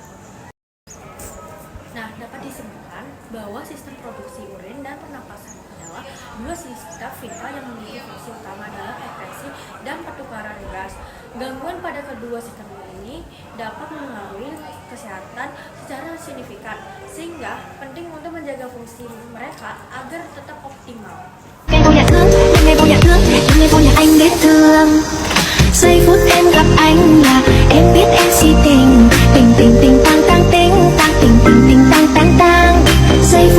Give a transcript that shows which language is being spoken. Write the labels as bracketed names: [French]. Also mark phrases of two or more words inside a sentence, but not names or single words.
[Indonesian] Nah, dapat disebutkan bahwa sistem produksi urin dan pernapasan adalah dua sistem vital yang memiliki fungsi utama adalah represi dan pertukaran gas. Gangguan pada kedua sistem ini dapat mengaruhi kesehatan secara signifikan, sehingga penting untuk menjaga fungsi mereka agar tetap optimal. [Vietnamese] Ngày vô nhà thương, ngày vô nhà anh biết thương. Giây phút em gặp anh là em biết em si tình. Tình tình tình tang tang ting, tang tình tình tình tang tang tang.